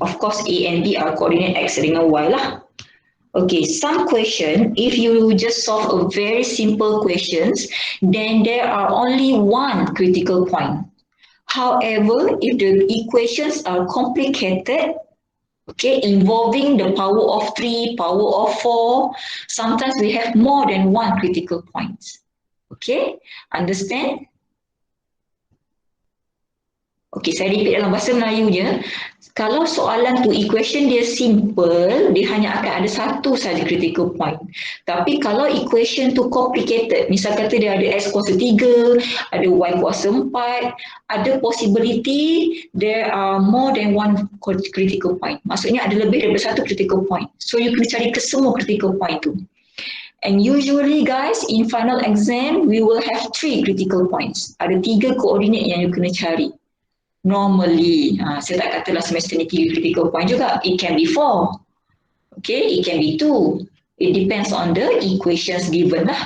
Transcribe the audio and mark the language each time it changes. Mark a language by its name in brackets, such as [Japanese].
[English] Of course, A and B are coordinate X dengan Y lah. Okay, some question, if you just solve a very simple questions, then there are only one critical point. However, if the equations are complicated, okay, involving the power of 3, power of 4, sometimes we have more than one critical point. Okay, understand? [Malay] Okay, saya repeat dalam bahasa Melayu je. Kalau soalan tu equation dia simple, dia hanya akan ada satu saja critical point. Tapi kalau equation tu complicated, misal kata dia ada x kuasa 3, ada y kuasa 4, ada possibility [English] there are more than one critical point. [Malay] Maksudnya ada lebih daripada satu critical point. So you kena cari ke semua critical point tu. [English] And usually guys, in final exam, we will have 3 critical points. [Malay] Ada 3 koordinat yang you kena cari. Normally, saya tak katalah semester ni 3 critical point juga. [English] It can be 4. Okay, it can be 2. It depends on the equations given lah.